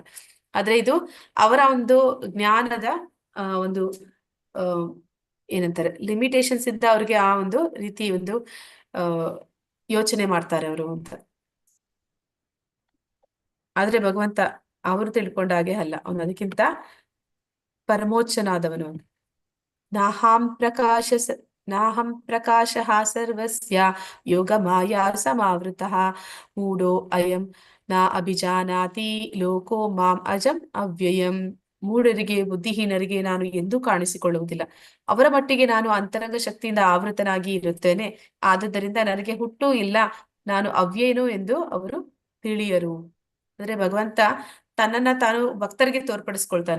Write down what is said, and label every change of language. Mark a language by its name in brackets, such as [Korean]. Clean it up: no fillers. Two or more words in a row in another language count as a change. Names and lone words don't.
[Kannada] ಆದ್ರೆ ಇದು ಅವರ ಒಂದು ಜ್ಞಾನದ ಒಂದು ಆ ಏನಂತಾರೆ ಲಿಮಿಟೇಷನ್ಸ್ ಇಂದ ಅವ್ರಿಗೆ ಆ ಒಂದು ರೀತಿ ಒಂದು ಆ ಯೋಚನೆ ಮಾಡ್ತಾರೆ ಅವರು ಅಂತ. ಆದ್ರೆ ಭಗವಂತ ಅವರು ತಿಳ್ಕೊಂಡ ಹಾಗೆ ಅಲ್ಲ, ಅವನು ಅದಕ್ಕಿಂತ ಪರಮೋಚ್ಚನಾದವನು ಅವನು. [Sanskrit] ನಾಹಂ ಪ್ರಕಾಶಃ ಸರ್ವಸ್ಯ ಯೋಗ ಮಾಯಾ ಸಮಾವೃತಃ ಮೂಢೋ ಅಯಂ ನ ಅಭಿಜಾನಾತಿ ಲೋಕೋ ಮಾಂ ಅಜಂ ಅವ್ಯಯಂ. [Kannada] ಮೂಢರಿಗೆ ಬುದ್ಧಿಹೀನರಿಗೆ ನಾನು ಎಂದೂ ಕಾಣಿಸಿಕೊಳ್ಳುವುದಿಲ್ಲ, ಅವರ ಮಟ್ಟಿಗೆ ನಾನು ಅಂತರಂಗ ಶಕ್ತಿಯಿಂದ ಆವೃತನಾಗಿ ಇರುತ್ತೇನೆ, ಆದುದರಿಂದ ನನಗೆ ಹುಟ್ಟು ಇಲ್ಲ, ನಾನು ಅವ್ಯಯನು ಎಂದು ಅವರು ತಿಳಿಯರು. ಅಂದ್ರೆ ಭಗವಂತ ತನ್ನನ್ನ ತಾನು ಭಕ್ತರಿಗೆ ತೋರ್ಪಡಿಸ್ಕೊಳ್ತಾನೆ.